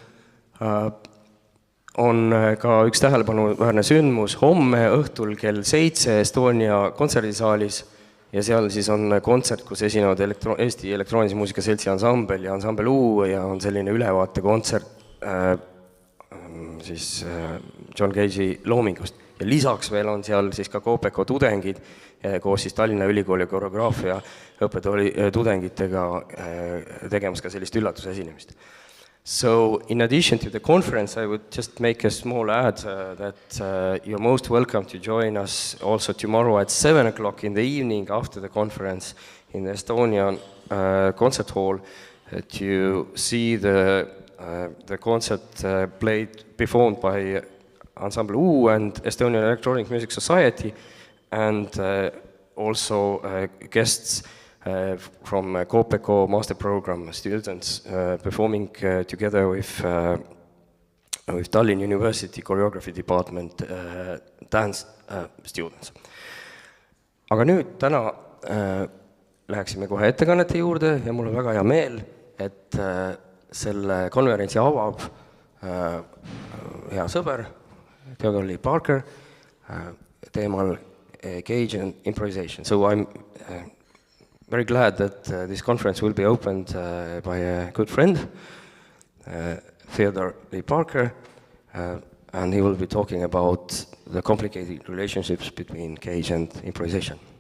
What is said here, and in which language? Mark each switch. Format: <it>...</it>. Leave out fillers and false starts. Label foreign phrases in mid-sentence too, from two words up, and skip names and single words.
<et>on ka üks tähelepanuväärne sündmus homme õhtul kell 7 Estonia kontserdisaalis ja seal siis on kontsert, kus esinevad Eesti Elektroonilise Muusika Seltsi ansambel ja ansambel U ja on selline ülevaatekontsert siis John Cage'i loomingust. Ja lisaks veel on seal siis ka Kopeko tudengid koos siis Tallinna Ülikooli koreograafia õppetooli tudengitega tegemas ka sellist üllatusesinemist.</et> <en>So, in addition to the conference, I would just make a small add that you're most welcome to join us also tomorrow at 7 o'clock in the evening after the conference in the Estonian concert hall to see the concert performed by Ensemble U and Estonian Electronic Music Society and also guests from Kopeko Master Program students performing together with Tallinn University Choreography Department dance students.</en> <et>Aga nüüd täna läheksime kohe ettekannete juurde ja mul on väga hea meel, et selle konverentsi avab hea sõber, Theodore Lee Parker, teemal Cage and Improvisation.</et> <en>So I'm very glad that this conference will be opened by a good friend, Theodore Lee Parker, and he will be talking about the complicated relationships between Cage and improvisation.</en>